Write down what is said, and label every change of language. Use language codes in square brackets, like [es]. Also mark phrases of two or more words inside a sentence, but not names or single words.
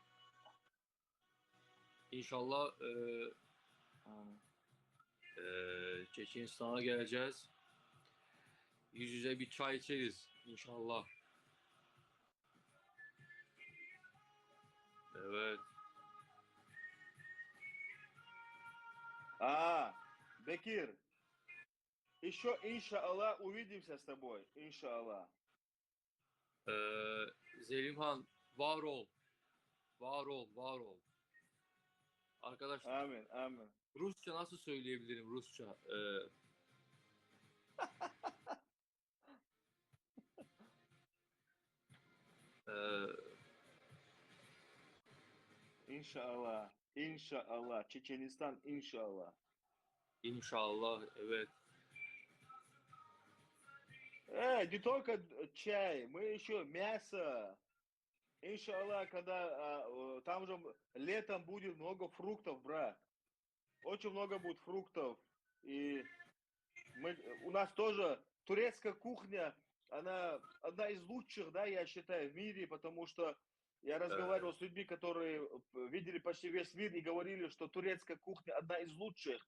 [tr] İnşallah Çeçenistan'a geleceğiz. Yüz yüze bir çay içeriz inşallah. Evet. Bekir, [ru] еще иншаллах увидимся с тобой, иншаллах. [tr] Zelimhan var ol. Arkadaşlar. Amin. Rusça nasıl söyleyebilirim Rusça? İnşallah. Çeçenistan inşallah. İnşallah, evet. [ru] Не только чай, мы еще мясо. иншаллах, когда там же летом будет много фруктов, брат. Очень много будет фруктов. И у нас тоже турецкая кухня, она одна из лучших, да, я считаю, в мире, потому что я разговаривал с людьми, которые видели почти весь мир и говорили, что турецкая кухня одна из лучших.